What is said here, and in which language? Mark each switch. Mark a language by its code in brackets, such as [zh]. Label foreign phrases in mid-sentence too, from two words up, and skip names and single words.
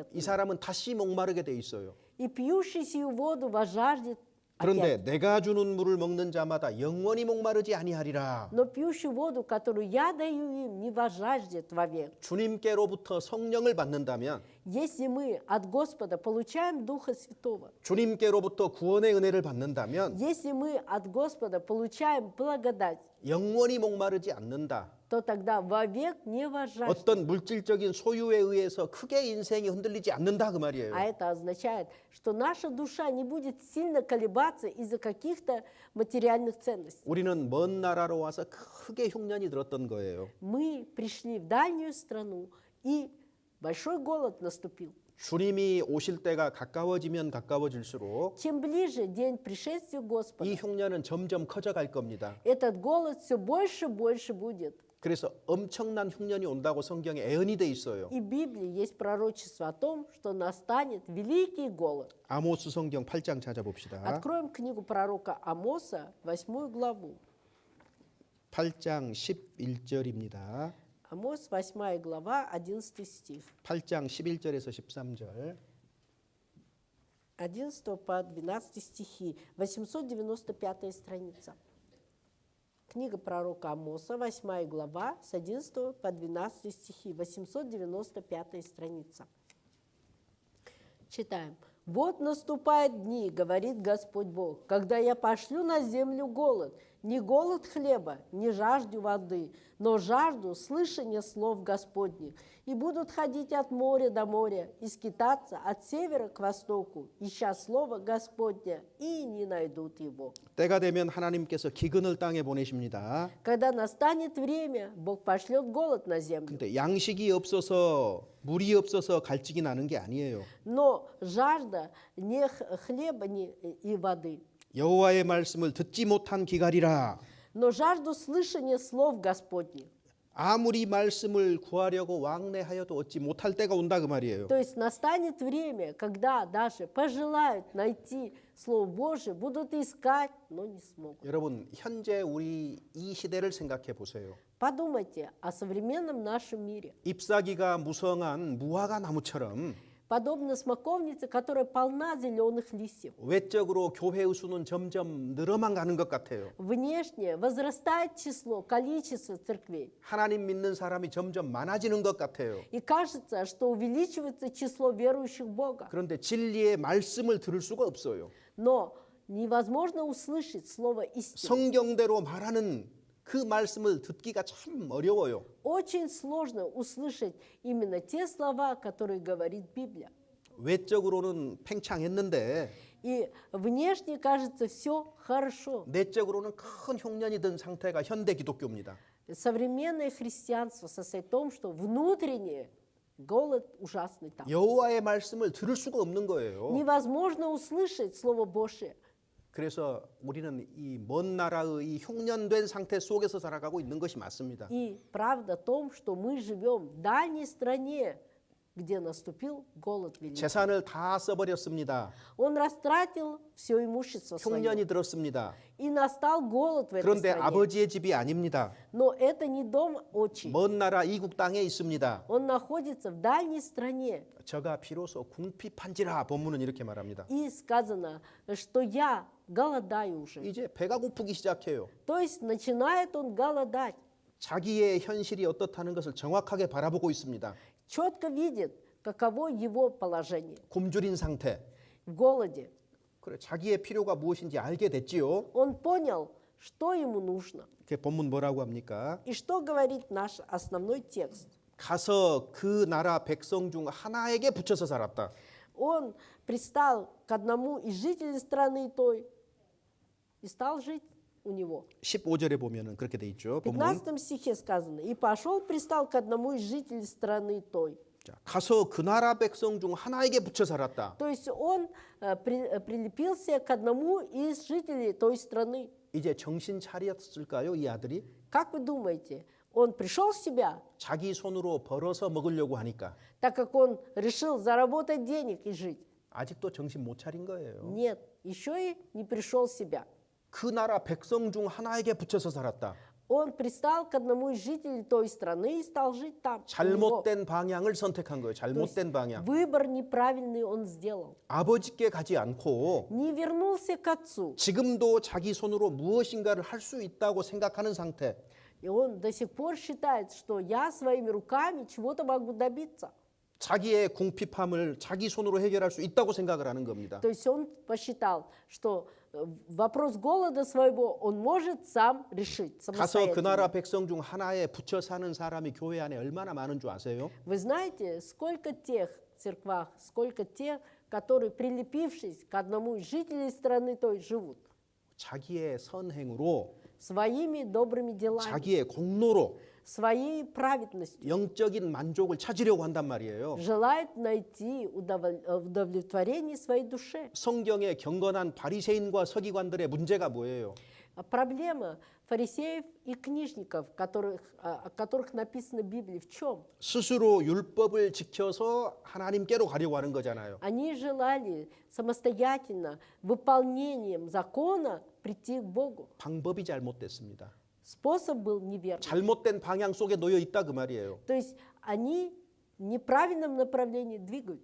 [ko] 이 사람은 다시 목마르게 돼 있어요. [ru] И пьющий сию воду возжаждет [ko] 그런데 [ru] опять. [ko] 내가 주는 물을 먹는 자마다 영원히 목마르지 아니하리라. [ru] Но пьющий воду, которую я даю им, не возжаждет вовек. [ko] 주님께로부터 성령을 받는다면 [ru] Если мы от Господа получаем Духа Святого, [ko] 주님께로부터 구원의 은혜를 받는다면 [ru] если мы от Господа получаем благодать, [ko] 영원히 목마르지 않는다. [ru] то тогда вовек не возжаждет. [ko] 어떤 물질적인 소유에 의해서 크게 인생이 흔들리지 않는다 그 말이에요. [ru] А это означает, что наша душа не будет сильно колебаться из-за каких-то материальных ценностей. [ko] 우리는 먼 나라로 와서 크게 흉년이 들었던 거예요. [ru] Мы пришли в дальнюю страну, и большой голод наступил. [ko] 주님이 오실 때가 가까워지면 가까워질수록 [ru] Чем ближе день пришествия Господа, [ko] 이 흉년은 점점 커져갈 겁니다. [ru] этот голод все больше и больше будет. [ko] 그래서 엄청난 흉년이 온다고 성경에 예언이 돼 있어요. [ru] И в Библии есть пророчество о том, что настанет великий голод. [ko] 아모스 성경 8장 찾아봅시다. [ru] Откроем книгу пророка Амоса, 8 главу. [ko] 8장 11절입니다. [ru] Амос, 8 глава, 11 стих. [ko] 8장 11절에서 13절. [ru] 11 по 12 стихи. 895 страница. Книга пророка Амоса, 8 глава, с 11 по 12 стихи. 895 страница. Читаем. «Вот наступают дни, говорит Господь Бог, когда я пошлю на землю голод, не голод хлеба, не жажду воды, но жажду слышания слов Господних, и будут ходить от моря до моря, и скитаться от севера к востоку, ища слово Господня, и не найдут его». [ko] 때가 되면 하나님께서 기근을 땅에 보내십니다. [ru] Когда настанет время, Бог пошлет голод на землю. [ko] 근데 양식이 없어서 물이 없어서 갈증이 나는 게 아니에요. [ru] Но жажда не хлеба и воды, [ko] 여호와의 말씀을 듣지 못한 기갈이라. [ru] но жажду слышания слов Господних. [ko] 아무리 말씀을 구하려고 왕래하여도 얻지 못할 때가 온다 그 말이에요. [ru] То есть настанет время, когда даже пожелают найти Слово Божие, будут искать, но не смогут. [ko] 여러분 현재 우리 이 시대를 생각해 보세요. [ru] Подумайте о современном нашем мире. [ko] 잎사귀가 무성한 무화과 나무처럼 [ru] Подобно смоковнице, которая полна зеленых листьев. [ko] 외적으로 교회의 수는 점점 늘어만 가는 것 같아요. [ru] Внешне возрастает число, количество церквей. [ko] 하나님 믿는 사람이 점점 많아지는 것 같아요. [ru] И кажется, что увеличивается число верующих в Бога. [ko] 그런데 진리의 말씀을 들을 수가 없어요. [ru] Но невозможно услышать слово истины. [ko] 성경대로 말하는 그 말씀을 듣기가 참 어려워요. [ru] Очень сложно услышать именно те слова, которые говорит Библия. [ko] 외적으로는 팽창했는데 [ru] И внешне кажется все хорошо. [ko] 내적으로는 큰 흉년이 든 상태가 현대 기독교입니다. [ru] Современное христианство состоит в том, что внутренне голод ужасный там. [ko] 여호와의 말씀을 들을 수가 없는 거예요. [ru] Невозможно услышать Слово Божие. [ko] 그래서 우리는 이 먼 나라의 이 흉년된 상태 속에서 살아가고 있는 것이 맞습니다. [ru] И правда в том, что мы живем в дальней стране, где наступил голод великий. [ko] 재산을 다 써버렸습니다. [ru] Он растратил все имущество свое. [ko] 흉년이 들었습니다. [ru] И настал голод в этой [ko] 그런데 [ru] стране. [ko] 아버지의 집이 아닙니다. [ru] Но это не дом отчий. [ko] 먼 나라 이국 땅에 있습니다. [ru] Он находится в дальней стране. [ko] 저가 비로소 궁핍한지라 본문은 이렇게 말합니다. [ru] И сказано, что я голодаю уже. [ko] 이제 배가 고프기 시작해요. [ru] То есть начинает он голодать. [ko] 자기의 현실이 어떻다는 것을 정확하게 바라보고 있습니다. [ru] Четко видит, каково его положение [ko] 굶주린 상태. [ru] в голоде. [ko] 그래, 자기의 필요가 무엇인지 알게 됐지요. [ru] Он понял, что ему нужно. [ko] 그 본문 뭐라고 합니까? [ru] И что говорит наш основной текст? [ko] 가서 그 나라 백성 중 하나에게 붙여서 살았다. [ru] Он пристал к одному из жителей страны той и стал жить у него. [ko] 15절에 보면은 그렇게 돼 있죠. [ru] В [ko] 본문. [ru] 15 стихе сказано, «И пошел, пристал к одному из жителей страны той». [ko] 자, 가서 그 나라 백성 중 하나에게 붙여 살았다. [ru] То есть он прилепился к одному из жителей той страны. [ko] 이제 정신 차렸을까요, 이 아들이? [ru] Как вы думаете, он пришел в себя, [ko] 자기 손으로 벌어서 먹으려고 하니까 [ru] так как он решил заработать денег и жить? [ko] 아직도 정신 못 차린 거예요. [ru] Нет, еще и не пришел в себя. [ko] 그 나라 백성 중 하나에게 붙여서 살았다. [ru] Он пристал к одному из жителей той страны и стал жить там. у него. [ko] 잘못된 방향을 선택한 거예요. 잘못된 방향. [ru] Выбор неправильный он сделал. [ko] 아버지께 가지 않고 [ru] Не вернулся к отцу. [ko] 지금도 자기 손으로 무엇인가를 할 수 있다고 생각하는 상태. [ru] И он до сих пор считает, что я своими руками чего-то могу добиться. [ko] 자기의 궁핍함을 자기 손으로 해결할 수 있다고 생각을 하는 겁니다. [ru] То есть он посчитал, что вопрос голода своего он может сам решить [ko] 가서 그 나라 [ru] самостоятельно. [ko] 백성 중 하나에 붙여 사는 사람이 교회 안에 얼마나 많은 줄 아세요? [ru] Вы знаете, сколько тех церквах, сколько тех, которые, прилепившись к одному из жителей страны той, живут [ko] 자기의 선행으로, [ru] своими добрыми делами, [ko] 자기의 공로로 [ru] своей праведностью, [ko] 영적인 만족을 찾으려고 한단 말이에요. [ru] желает найти удовлетворение своей душе. [ko] 성경의 경건한 바리새인과 서기관들의 문제가 뭐예요? [ru] А проблема фарисеев и книжников, о которых написано в Библии, в чем? [ko] 스스로 율법을 지켜서 하나님께로 가려고 하는 거잖아요. [ru] Они желали самостоятельно, выполнением закона, прийти к Богу. [ko] 방법이 잘못됐습니다. [ru] Способ был неверный. [ko] 잘못된 방향 속에 놓여 있다 그 말이에요. [ru] То есть они в неправильном направлении двигаются.